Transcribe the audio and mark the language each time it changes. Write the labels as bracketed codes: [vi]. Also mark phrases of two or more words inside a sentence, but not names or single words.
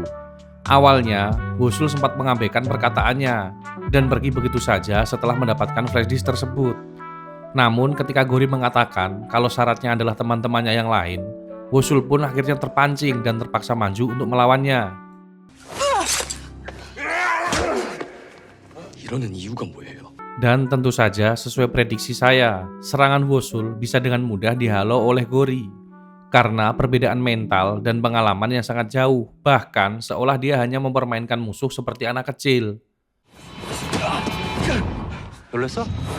[id] Awalnya, Wosul sempat mengabaikan perkataannya dan pergi begitu saja setelah mendapatkan flash disk tersebut. Namun ketika Gori mengatakan kalau syaratnya adalah teman-temannya yang lain, Wosul pun akhirnya terpancing dan terpaksa maju untuk melawannya. [ko] 이러는 이유가 뭐예요? [id] Dan tentu saja sesuai prediksi saya, serangan Wosul bisa dengan mudah dihalau oleh Gori. Karena perbedaan mental dan pengalaman yang sangat jauh, bahkan seolah dia hanya mempermainkan musuh seperti anak kecil. [ko] 놀랬어?